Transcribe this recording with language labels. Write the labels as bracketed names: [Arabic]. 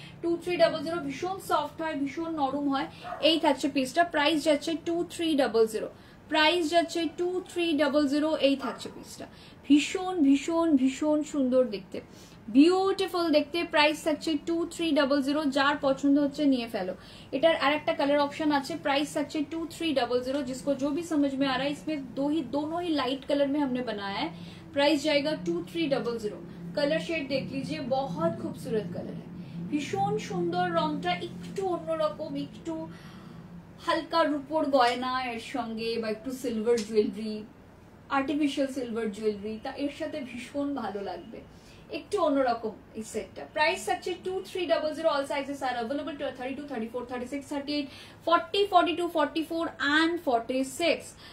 [Bangla] 2300, ভীষণ সফট হয়, ভীষণ নরম হয়। এই থাকছে পিসটা, প্রাইস যাচ্ছে 2300, প্রাইস যাচ্ছে 2300। এই থাকছে পিসটা, ভীষণ ভীষণ ভীষণ সুন্দর দেখতে, বিউটিফুল দেখতে। প্রাইস থাকছে 2300, যার পছন্দ হচ্ছে নিয়ে ফেলো। এটার আরেকটা কালার অপশন আছে, প্রাइस থাকছে 2300। [Hindi] जिसको जो भी समझ में आ रहा है, इसमें दोनों ही लाइट कलर में हमने बनाया है। प्राइस जाएगा 2300। कलर शेड देख लीजिए, बहुत खूबसूरत कलर है, भीषण सुंदर। [Bangla] रंगটা একটু অন্যরকম, একটু হালকা রূপোর গয়না এর সঙ্গে বা একটু silver jewellery, artificial silver jewellery, তা এর সাথে ভীষণ ভালো লাগবে, একটু অন্যরকম এই সেটটা। প্রাইস থাকছে 2300। All sizes আর available 32, 34, 36, 38, 40, 42, 44 and 46।